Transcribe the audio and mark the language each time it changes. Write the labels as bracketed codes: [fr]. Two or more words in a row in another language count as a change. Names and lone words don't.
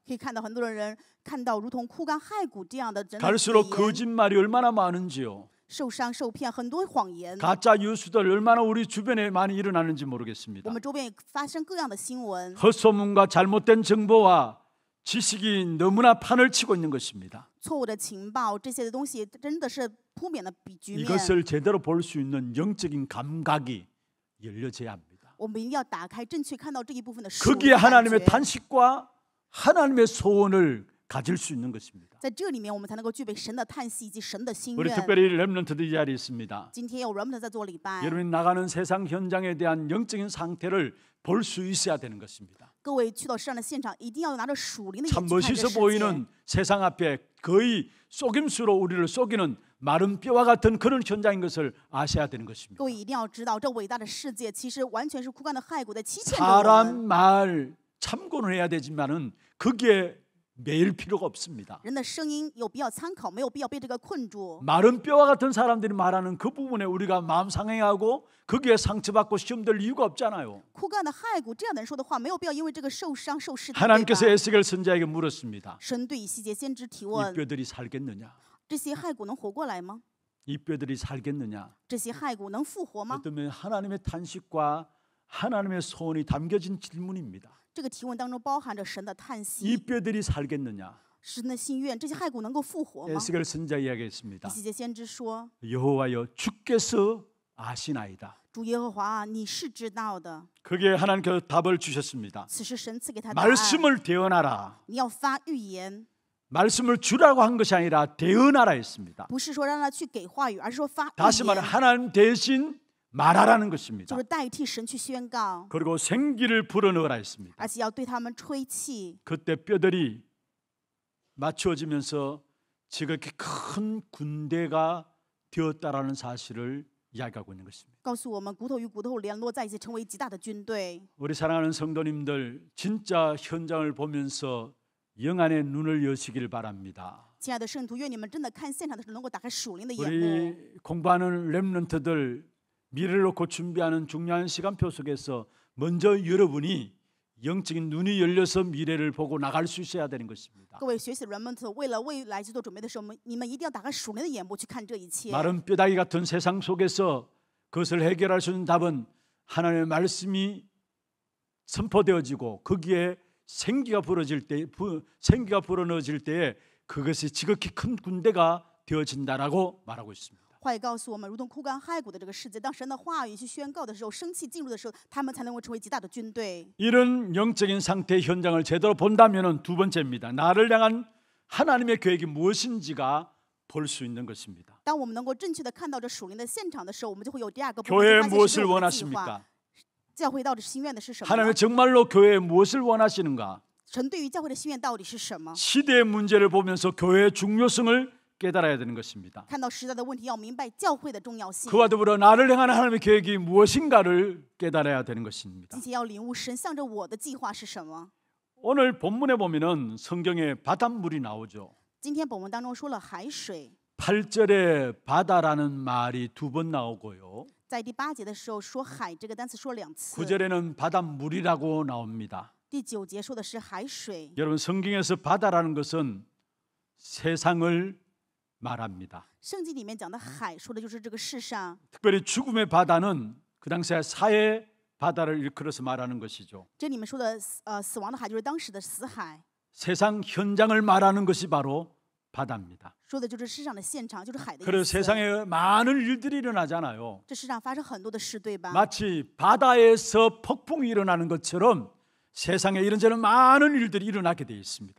[zh] 可以看到很多的人看到如同枯干骸骨这样的人的 [ko] 갈수록 [zh] 语言 [ko] 거짓말이 얼마나 많은지요. [zh] 受伤受骗，很多谎言。 [ko] 가짜 뉴스들 얼마나 우리 주변에 많이 일어나는지 [zh] 我 [ko] 모르겠습니다. [zh] 们周边也发生各样的新闻， [ko] 헛소문과 잘못된 정보와 지식이 너무나 판을 치고 있는 것입니다. [zh] 错误的情报这些的东西真的是扑面的比局面。 [ko] 이것을 제대로 볼 수 있는 영적인 감각이 열려져야 합니다. [zh] 我们一定要打开正确看到这一部分的属灵 [ko] 거기에 [zh] 感 [ko] 하나님의 [zh] 觉， [ko] 탄식과 하나님의 소원을 가질 수 있는 것입니다. [zh] 在这里面我们才能够具备神的叹息以及神的心 [ko] 우리 [zh] 愿。 [ko] 특별히 렘넌트들 이 자리에 있습니다. [zh] 今天有 remnant 在做礼拜， [ko] 여러분이 나가는 세상 현장에 대한 영적인 상태를 볼 수 있어야 되는 것입니다. [zh] 各位去到世上的现场，一定要拿着属灵的 [ko] 참 [zh] 眼去看这 [ko] 멋있어 [zh] 世界。 [ko] 보이는 세상 앞에 거의 속임수로 우리를 속이는 마른 뼈와 같은 그런 현장인 것을 아셔야 되는 것입니다. [zh] 各位一定要知道，这伟大的世界其实完全是枯干的骸骨在欺骗着我 [ko] 사람 [zh] 们。 [ko] 말 참고는 해야 되지만은 거기에 매일 필요가 없습니다. [zh] 人的声音有必要参考，没有必要被这个困住。 [ko] 마른 뼈와 같은 사람들이 말하는 그 부분에 우리가 마음 상해하고 거기에 상처받고 시험될 이유가 없잖아요. [zh] 枯干的骸骨这样的人说的话，没有必要因为这个受伤受试探。对 [ko] 하나님께서 [zh] 吧 [ko] 에스겔 선지자에게 물었습니다. [zh] 神对以西结先知提 [ko] 이 [zh] 问： [ko] 뼈들이 살겠느냐? [zh] 这些骸骨能活过来吗？ [ko] 이 뼈들이 살겠느냐? [zh] 这些骸骨能复活吗？ [ko] 어쩌면 하나님의 탄식과 하나님의 소원이 담겨진 질문입니다. [zh] 这个提问当中包含着神的叹 [ko] 이 [zh] 息、 [ko] 뼈들이 살겠느냐? [zh] 神的心愿。这些骸骨能够复活吗？ [ko] 에스겔 선지자 [zh] 以 [ko] 이야기했습니다. [zh] 西结先知说 [ko] 여호와여 주께서 아시나이다. ：“ [zh] 主耶和华啊，你是知道的。 [ko] 그게 하나님께서 답을 주셨습니다. [zh] 此时神赐给他答案， [ko] 말씀을 대언하라. [zh] 你要发预言， [ko] 말씀을 주라고 한 것이 아니라 대언하라 했습니다. [zh] 不是说让他去给话语，而是说发预 [ko] 다시 말해 [zh] 言， [ko] 하나님 대신 말하라는 것입니다. [zh] 就是代替神去宣告， [ko] 그리고 생기를 불어넣으라 했습니다. [zh] 而且要对他们吹气。 [ko] 그때 뼈들이 맞추어지면서 지극히 큰 군대가 되었다라는 사실을 이야기하고 있는 것입니다. [zh] 告诉我们，骨头与骨头联络在一起，成为极大的军队。 [ko] 우리 사랑하는 성도님들 진짜 현장을 보면서 영안의 눈을 여시길 바랍니다. [zh] 亲爱的圣徒，愿你们真的看现场的时候能够打开属灵的眼目。 [ko] 우리 공부하는 렘넌트들 미래를 놓고 준비하는 중요한 시간표 속에서 먼저 여러분이 영적인 눈이 열려서 미래를 보고 나갈 수 있어야 되는 것입니다. [zh] 各位学习的人们，为了未来去做准备的时候，你们一定要打开属灵的眼目去看这一切。 [ko] 마른 뼈다귀 같은 세상 속에서 그것을 해결할 수 있는 답은 하나님의 말씀이 선포되어지고 거기에 생기가 불어넣어질 때에 그것이 지극히 큰 군대가 되어진다라고 말하고 있습니다. [zh] 话语告诉我们，如同枯干骸骨的这个世界，当神的话语去宣告的时候，生气进入的时候，他们才能够成为极大的军队。 [ko] 이런 영적인 상태의 현장을 제대로 본다면은 두 번째입니다. 나를 향한 하나님의 계획이 무엇인지가 볼 수 있는 것입니다. [zh] 当我们能够正确的看到这属灵的现场的时候，我们就会有第二个部 [ko] 교회에 [zh] 分，发现 [ko] 무엇을 [zh] 神对我们的计划。 [ko] 원하십니까? [zh] 教会到底心愿的是什么呢？ [ko] 하나님은 정말로 교회에 무엇을 원하시는가? [zh] 神对于教会的心愿到底是什么？ [ko] 시대의 문제를 보면서 교회의 중요성을 깨달아야 되는 것입니다. [zh] 看到时代的问题，要明白教会的重要性， [ko] 그와 더불어 나를 향한 하나님의 계획이 무엇인가를 깨달아야 되는 것입니다. [zh] 并且要领悟神向着我的计划是什么。 [ko] 오늘 본문에 보면은 성경에 바닷물이 나오죠. [zh] 今天本文当中说了海水， [ko] 8절에 바다라는 말이 2번 나오고요. [zh] 在第8节的时候说海这个单词说了2次， [ko] 9절에는 바닷물이라고 나옵니다. [zh] 第9节说的是海水。 [ko] 여러분 성경에서 바다라는 것은 세상을 말합니다. [zh] 圣经里面讲的海，说的就是这个世上。 [ko] 특별히 죽음의 바다는 그 당시에 사해 바다를 일컬어서 말하는 것이죠. [zh] 这里面说的死亡的海，就是当时的死海， [ko] 세상 현장을 말하는 것이 바로 바다입니다. [zh] 说的就是世上的现场，就是海的意 [ko] 그래서 [zh] 思。 [ko] 세상에 많은 일들이 일어나잖아요. [zh] 这世上发生很多的事，对吧？ [ko] 마치 바다에서 폭풍이 일어나는 것처럼 세상에 이런저런 많은 일들이 일어나게 되어 있습니다.